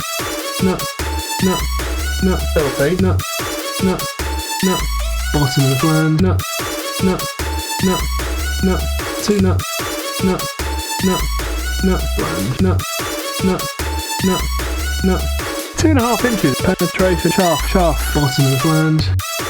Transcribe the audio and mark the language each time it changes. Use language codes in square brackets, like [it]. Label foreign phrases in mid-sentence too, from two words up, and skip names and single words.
[en] nut, nut, nut, filthy, nut, nut, nut, bottom of the flange, nut, nut, nut, nut, 2 nuts, nut, nut, nut, flange, nut, nut, nut, nut, 2.5 inches, penetration, shaft, bottom of the flange.